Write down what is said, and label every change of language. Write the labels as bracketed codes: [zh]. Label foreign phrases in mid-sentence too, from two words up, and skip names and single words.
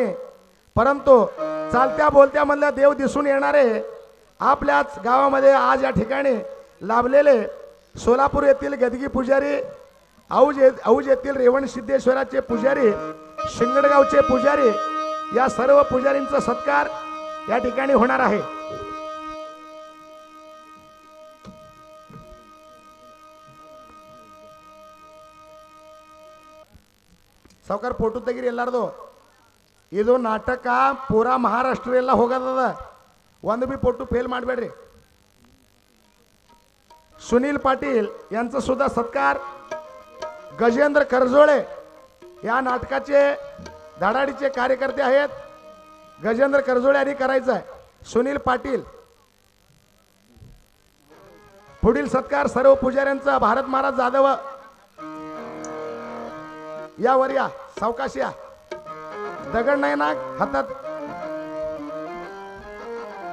[mr] परंतु चालत्या बोलत्या मधला देव दिसून येणारे आपल्याच गावामध्ये आज या ठिकाणी लाभलेले सोलापूर येथील गदगी पुजारी, औज येथील रेवण सिद्धेश्वराचे पुजारी, शिंगडगावचे पुजारी, या सर्व पुजारींचा सत्कार या ठिकाणी होणार आहे। [kn] ಸಾವಕಾರ ಫೋಟೋ ತೆಗಿರಿ ಎಲ್ಲಾರದು ಇದು ನಾಟಕ ಪೂರಾ ಮಹಾರಾಷ್ಟ್ರ ಎಲ್ಲ ಹೋಗದ, ಒಂದು ಬಿ [en] photo fail [kn] ಮಾಡಬೇಡ್ರಿ। [mr] सुनील पाटील यांचा सुद्धा सत्कार गजेंद्र करजोळे या नाटकाचे धडाडीचे कार्यकर्ते आहेत। गजेंद्र करजोळे यांनी करायचा आहे। सुनील पाटील पुढील सत्कार सर्व पुजाऱ्यांचा भारत महाराज जाधव यावर या, सावकाश या, दगड नाही ना हातात।